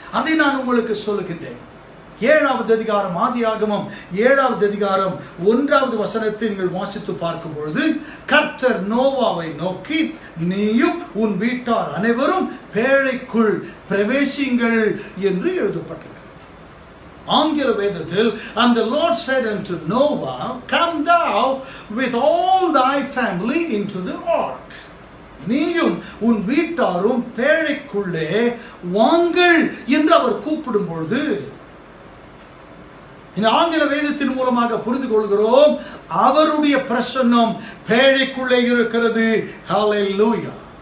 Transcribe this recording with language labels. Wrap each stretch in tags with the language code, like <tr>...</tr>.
<ta>அதை நான் உங்களுக்கு சொல்லுகின்றேன். 7வது அதிகாரம் ஆதியாகமம் 7வது அதிகாரம் 1வது வசனத்தை நீங்கள் வாசித்து பார்க்கும் பொழுது கர்த்தர் நோவாவை நோக்கி, நீயும் உன் வீட்டார் அனைவரும் பேழைக்குள் பிரவேசிங்கள் என்று எழுதப்பட்டிருக்கிறது. ஆங்கில வேதத்தில்,</ta> <en>and the Lord said unto Noah, come thou with all thy family into the ark.</en> <ta>நீயும் உன் வீட்டாரும் பேழைக்குள்ளே வாங்கள் என்று அவர் கூப்பிடும் பொழுது இந்த ஆங்கில வேதத்தின் மூலமாக புரிந்து கொள்கிறோம், அவருடைய பிரசன்னம் பேழைக்குள்ளே இருக்கிறது. ஹல்லேலூயா.</ta>